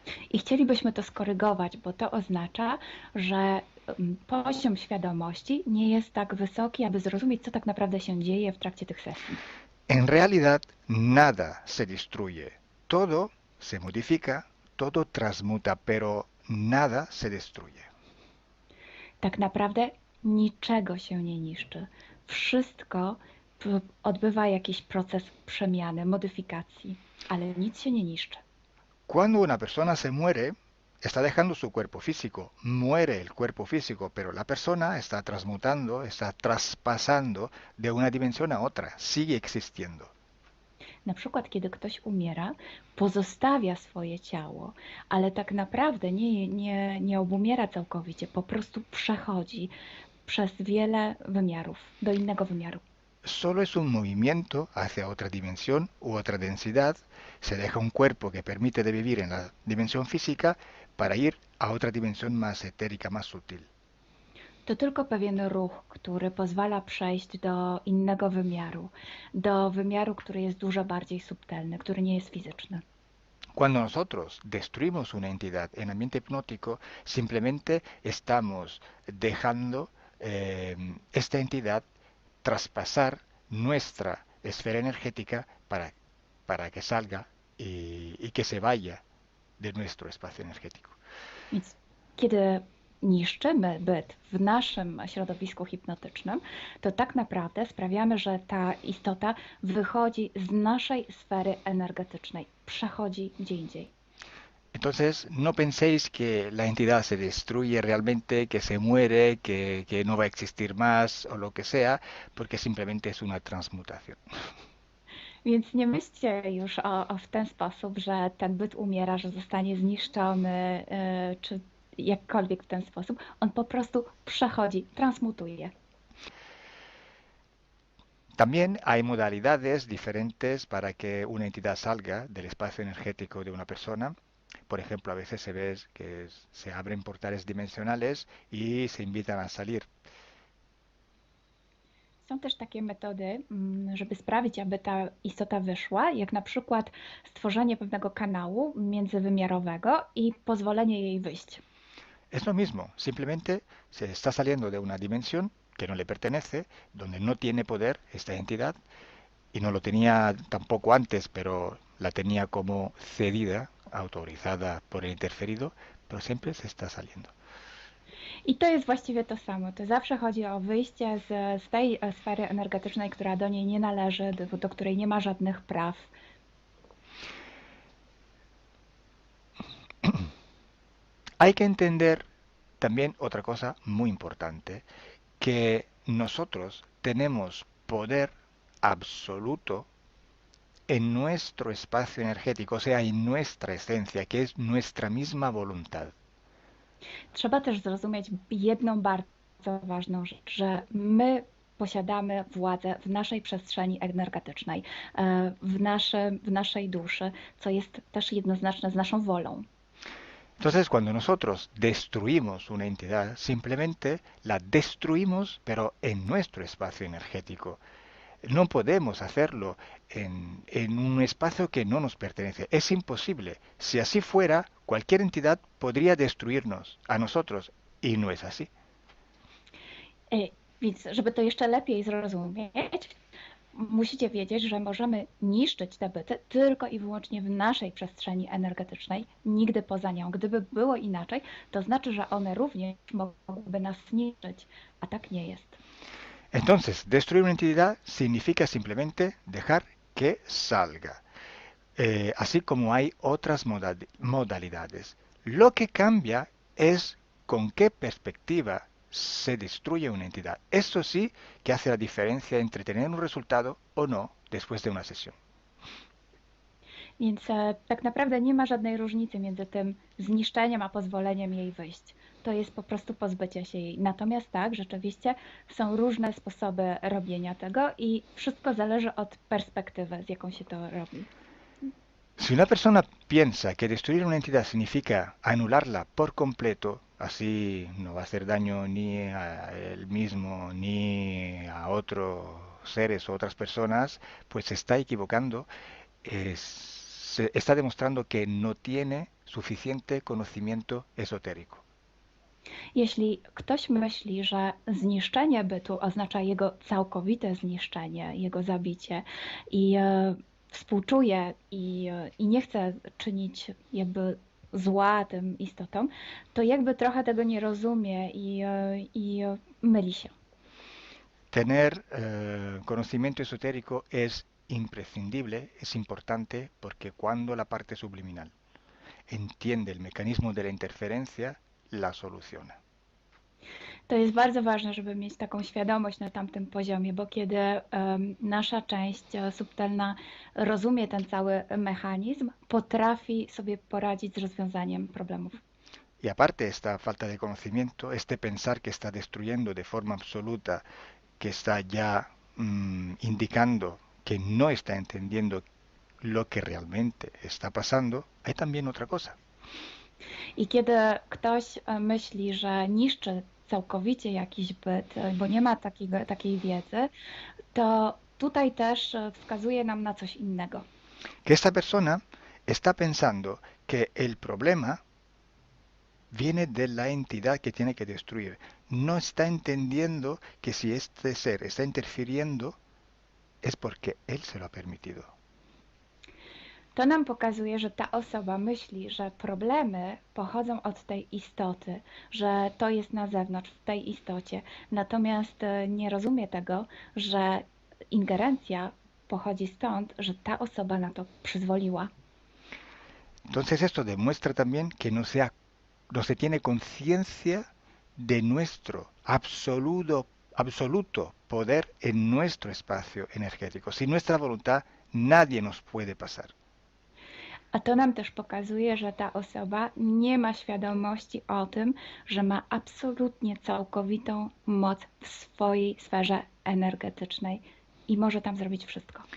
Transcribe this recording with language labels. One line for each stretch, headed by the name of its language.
Polish: I chcielibyśmy to skorygować, bo to oznacza, że poziom świadomości nie jest tak wysoki, aby zrozumieć, co tak naprawdę się dzieje w trakcie tych sesji.
Spanish: En realidad, nada se destruye. Todo se modifica, todo transmuta, pero nada se destruye.
Polish: Tak naprawdę niczego się nie niszczy. Wszystko odbywa jakiś proces przemiany, modyfikacji, ale nic się nie niszczy.
Spanish: Cuando una persona se muere, está dejando su cuerpo físico, muere el cuerpo físico, pero la persona está transmutando, está traspasando de una dimensión a otra, sigue existiendo.
Polish: Na przykład, kiedy ktoś umiera, pozostawia swoje ciało, ale tak naprawdę nie obumiera całkowicie, po prostu przechodzi przez wiele wymiarów, do innego wymiaru.
Spanish: Solo es un movimiento hacia otra dimensión u otra densidad, se deja un cuerpo que permite de vivir en la dimensión física para ir a otra dimensión más etérica, más sutil.
Polish: To tylko pewien ruch, który pozwala przejść do innego wymiaru, do wymiaru, który jest dużo bardziej subtelny, który nie jest fizyczny.
Spanish: Cuando nosotros destruimos una entidad en ambiente hipnótico, simplemente estamos dejando esta entidad traspasar nuestra esfera energética para que salga y que se vaya de nuestro espacio energético.
Polish: Więc kiedy niszczymy byt w naszym środowisku hipnotycznym, to tak naprawdę sprawiamy, że ta istota wychodzi z naszej sfery energetycznej, przechodzi gdzie indziej.
Spanish: Entonces, no penséis que la entidad se destruye realmente, que se muere, que no va a existir más o lo que sea, porque simplemente es una transmutación.
Polish: Więc nie myślcie już w ten sposób, że ten byt umiera, że zostanie zniszczony, czy jakkolwiek w ten sposób. On po prostu przechodzi, transmutuje.
Spanish: También hay modalidades diferentes para que una entidad salga del espacio energético de una persona. Por ejemplo, a veces se ve que se abren portales dimensionales y se invitan a salir.
Polish: Są też takie metody, żeby sprawić, aby ta istota wyszła, jak na przykład stworzenie pewnego kanału międzywymiarowego i pozwolenie jej wyjść.
Spanish: Es lo mismo, simplemente se está saliendo de una dimensión que no le pertenece, donde no tiene poder esta entidad, y no lo tenía tampoco antes, pero la tenía como cedida, autorizada por el interferido, pero siempre se está saliendo.
Polish: I to jest właściwie to samo. To zawsze chodzi o wyjście z tej sfery energetycznej, która do niej nie należy, do której nie ma żadnych praw.
Spanish: Hay que entender también otra cosa muy importante, que nosotros tenemos poder absoluto en nuestro espacio energético, o sea, en nuestra esencia, que es nuestra misma voluntad.
Polish: Trzeba też zrozumieć jedną bardzo ważną rzecz, że my posiadamy władzę w naszej przestrzeni energetycznej, w naszej duszy, co jest też jednoznaczne z naszą wolą.
Spanish: Entonces, cuando nosotros destruimos una entidad, simplemente la destruimos, pero en nuestro espacio energético. No podemos hacerlo en un espacio que no nos pertenece. Es imposible. Si así fuera, cualquier entidad podría destruirnos a nosotros, y no es así.
Polish: Więc, żeby to jeszcze lepiej zrozumieć, musicie wiedzieć, że możemy niszczyć te byty tylko i wyłącznie w naszej przestrzeni energetycznej, nigdy poza nią. Gdyby było inaczej, to znaczy, że one również mogłyby nas zniszczyć, a tak nie jest.
Spanish: Entonces, destruir una entidad significa simplemente dejar que salga, así como hay otras modalidades. Lo que cambia es con qué perspectiva se destruye una entidad. Eso sí que hace la diferencia entre tener un resultado o no después de una sesión.
Polish: Więc tak naprawdę nie ma żadnej różnicy między tym zniszczeniem a pozwoleniem jej wyjść. To jest po prostu pozbycie się jej. Natomiast tak, rzeczywiście są różne sposoby robienia tego i wszystko zależy od perspektywy, z jaką się to robi.
Spanish: Si una persona piensa que destruir una entidad significa anularla por completo, así no va a hacer daño ni a él mismo ni a otros seres o otras personas, pues se está equivocando, se está demostrando que no tiene suficiente conocimiento esotérico.
Polish: Jeśli ktoś myśli, że zniszczenie bytu oznacza jego całkowite zniszczenie, jego zabicie i współczuje i nie chce czynić jakby zła tym istotom, to jakby trochę tego nie rozumie i myli się.
Spanish: Tener conocimiento esotérico es imprescindible, es importante, porque cuando la parte subliminal entiende el mecanismo de la interferencia, la soluciona.
Polish: To jest bardzo ważne, żeby mieć taką świadomość na tamtym poziomie, bo kiedy nasza część subtelna rozumie ten cały mechanizm, potrafi sobie poradzić z rozwiązaniem problemów.
Spanish: Y aparte esta falta de conocimiento, este pensar que está destruyendo de forma absoluta, que está ya indicando que no está entendiendo lo que realmente está pasando, hay también otra cosa.
Polish: I kiedy ktoś myśli, że niszczy całkowicie jakiś byt, bo nie ma takiej wiedzy, to tutaj też wskazuje nam na coś innego.
Spanish: Que esta persona está pensando que el problema viene de la entidad que tiene que destruir. No está entendiendo que si este ser está interfiriendo es porque él se lo ha permitido.
Polish: To nam pokazuje, że ta osoba myśli, że problemy pochodzą od tej istoty, że to jest na zewnątrz, w tej istocie. Natomiast nie rozumie tego, że ingerencja pochodzi stąd, że ta osoba na to przyzwoliła.
Spanish: Entonces esto demuestra también que no se tiene conciencia de nuestro absoluto poder en nuestro espacio energético. Sin nuestra voluntad nadie nos puede pasar.
Polish: A to nam też pokazuje, że ta osoba nie ma świadomości o tym, że ma absolutnie całkowitą moc w swojej sferze energetycznej i może tam zrobić wszystko.